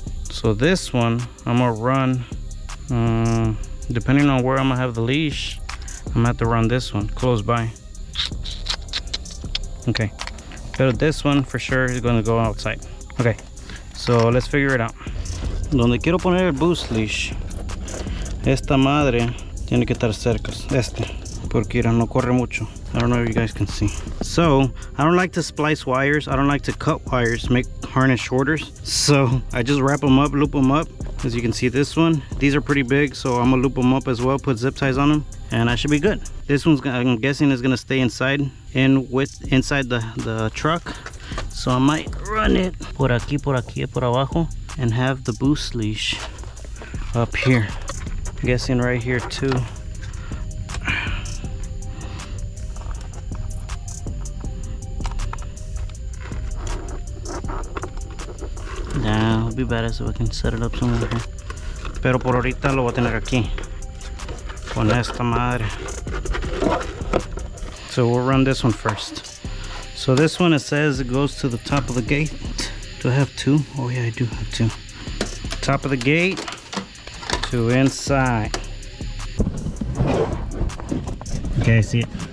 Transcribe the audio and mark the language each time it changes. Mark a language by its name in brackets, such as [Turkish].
[English] So this one I'm gonna run. Depending on where I'm gonna have the leash, I'm gonna have to run this one close by. Okay, but this one for sure is gonna go outside. Okay, so let's figure it out. [Spanish] Donde quiero poner el boost leash, esta madre tiene que estar cerca. Porque no corre mucho. [English] I don't know if you guys can see. So I don't like to splice wires. I don't like to cut wires, make harness shorter. So I just wrap them up, loop them up. As you can see, this one, these are pretty big, so I'm gonna loop them up as well, put zip ties on them, and I should be good. This one's, I'm guessing, is gonna stay inside the truck. So I might run it [Spanish] por aquí, por abajo, [English] and have the boost leash up here. I'm guessing right here too. Yeah, it'll be better so I can set it up somewhere here. [Spanish] Pero por ahorita lo voy a tener aquí con esta madre. [English] So we'll run this one first. So this one, it says it goes to the top of the gate. Do I have two? Oh yeah, I do have two. Top of the gate to inside. Okay, I see it.